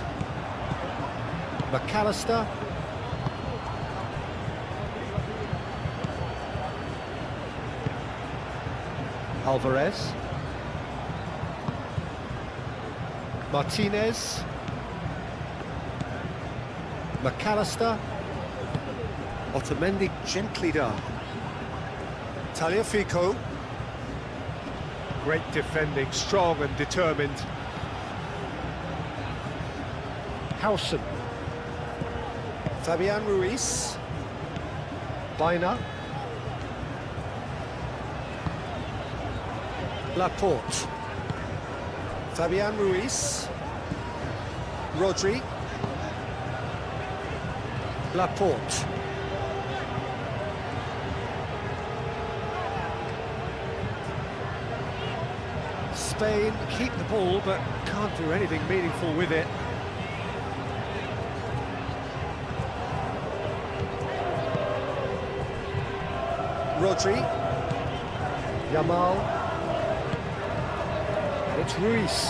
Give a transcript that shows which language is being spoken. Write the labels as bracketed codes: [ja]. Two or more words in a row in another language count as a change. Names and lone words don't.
[en] McAllister. Alvarez. Martinez. McAllister. Otamendi gently done. Tagliafico. Great defending, strong and determined. Howson. Fabian Ruiz. Baina. Laporte. Fabian Ruiz. Rodri. Laporte. Spain keep the ball but can't do anything meaningful with it. Rodri. Yamal. And it's Ruiz.